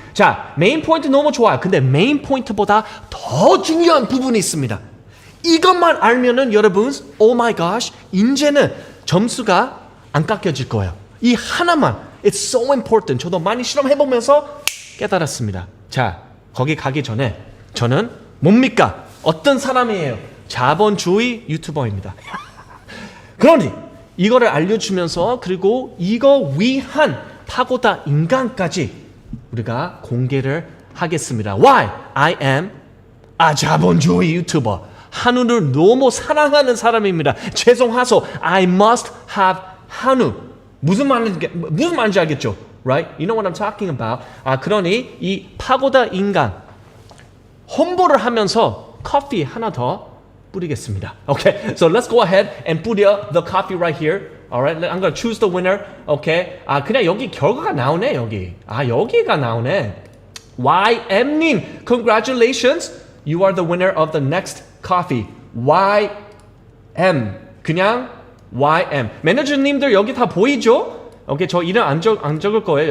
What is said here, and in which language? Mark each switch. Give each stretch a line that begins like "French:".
Korean: 자, 메인 포인트 너무 좋아요. 근데 메인 포인트보다 더 중요한 부분이 있습니다. 이것만 알면은 여러분,
English: oh my gosh,
Korean: 이제는 점수가 안 깎여질 거예요. 이 하나만,
English: it's so important.
Korean: 저도 많이 실험해보면서 깨달았습니다. 자, 거기 가기 전에 저는 뭡니까? 어떤 사람이에요? 자본주의 유튜버입니다. 그러니 이거를 알려주면서 그리고 이거 위한 파고다 인간까지 우리가 공개를 하겠습니다.
English: Why? I am
Korean: 자본주의 유튜버. 한우를 너무 사랑하는 사람입니다. 죄송하소.
English: I must have 한우.
Korean: 무슨 말인지 알겠죠?
English: Right? You know what I'm talking about?
Korean: 그러니 이 파고다 인간 홍보를 하면서 커피 하나 더 뿌리겠습니다.
English: Okay, so let's go ahead and
Korean: 뿌려
English: the coffee right here. Alright, I'm gonna choose the winner.
Korean: Okay, 그냥 여기 결과가 나오네 여기. 여기가 나오네. YM님,
English: congratulations. You are the winner of the next coffee.
Korean: YM, 그냥 YM. 매니저님들 여기 다 보이죠? 오케이, 저 이름 안 적을 거예요.